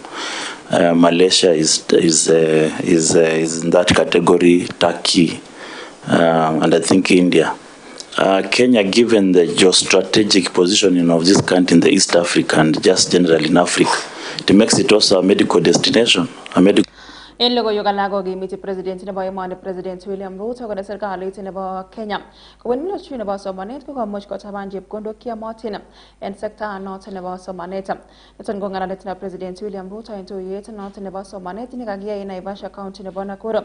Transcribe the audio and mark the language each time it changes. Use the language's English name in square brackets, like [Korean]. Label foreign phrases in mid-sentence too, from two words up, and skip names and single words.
[English] Malaysia is in that category, Turkey, and I think India. Kenya, given the geostrategic positioning of this country in the East Africa and just generally in Africa, it makes it also a medical destination. [Kalenjin] En logoiwek alak kokimiti president nebo emoni President William Ruto kole serikalit nebo Kenya kobun ministry nebo somanet kokomuch kotaban chepkondok kiyomotin en sekta noton nebo somanet. Niton ko ng'alalet nebo President William Ruto en tuyet noton nebo somanet nekakiyai en Naivasha County nebo Nakuru.